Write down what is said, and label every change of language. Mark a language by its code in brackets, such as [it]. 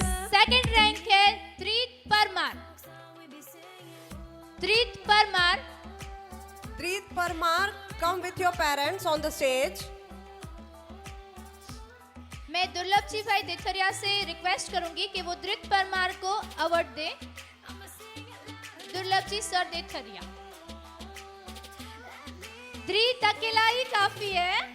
[hi] Second rank है त्रित परमार। त्रित Parmar, [en] Treat Parmar, come with your parents on the stage. [hi] मैं दुर्लभ जी भाई देथरिया से रिक्वेस्ट करूंगी कि वो धृत परमार को अवार्ड दे। दुर्लभ जी सर देथरिया। धृत अकेला ही काफी है।